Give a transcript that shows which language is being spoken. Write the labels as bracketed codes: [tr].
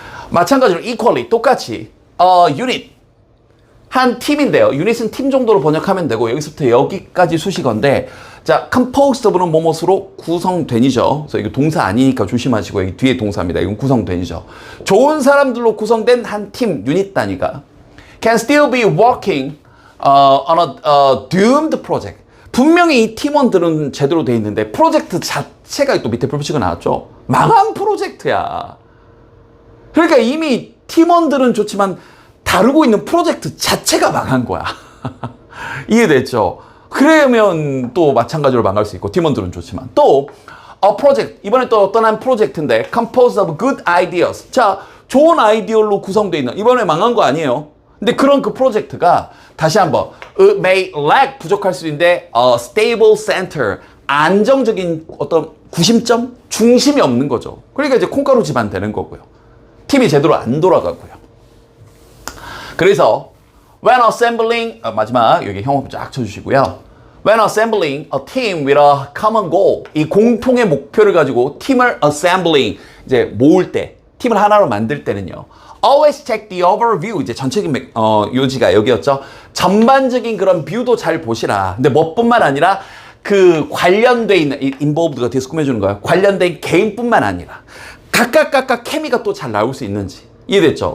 [ko] 마찬가지로 equally, 똑같이 유닛, 한 팀인데요. 유닛은 팀 정도로 번역하면 되고, 여기서부터 여기까지 수식어인데, 자, [en] composed of [ko] 는 뭐뭐로 구성된이죠. 그래서 이거 동사 아니니까 조심하시고, 여기 뒤에 동사입니다. 이건 구성된이죠. 좋은 사람들로 구성된 한 팀, 유닛 단위가 [en] can still be working on a doomed project. [ko] 분명히 이 팀원들은 제대로 돼 있는데 프로젝트 자체가, 또 밑에 표시가 나왔죠. 망한 프로젝트야. 그러니까 이미 팀원들은 좋지만 다루고 있는 프로젝트 자체가 망한 거야. 이해됐죠? 그러면 또 마찬가지로 망할 수 있고, 팀원들은 좋지만 또 [en] a project, [ko] 이번에 또 어떤 한 프로젝트인데 [en] composed of good ideas. [ko] 자, 좋은 아이디어로 구성되어 있는, 이번에 망한 거 아니에요. 근데 그런 그 프로젝트가, 다시 한번, [en] it may lack, [ko] 부족할 수 있는데 [en] a stable center, [ko] 안정적인 어떤 구심점, 중심이 없는 거죠. 그러니까 이제 콩가루 집안 되는 거고요. 팀이 제대로 안 돌아가고요. 그래서 [en] when assembling, [ko] 마지막 여기 형업 쫙 쳐주시고요. [en] When assembling a team with a common goal, [ko] 이 공통의 목표를 가지고 팀을 [en] assembling, [ko] 이제 모을 때, 팀을 하나로 만들 때는요. [en] Always check the overview. [ko] 이제 전체적인 요지가 여기였죠. 전반적인 그런 뷰도 잘 보시라. 근데 뭐뿐만 아니라 그 관련돼 있는 involved가 뒤에서 꾸며주는 거예요. 관련된 개인뿐만 아니라 각각 케미가 또 잘 나올 수 있는지 이해됐죠?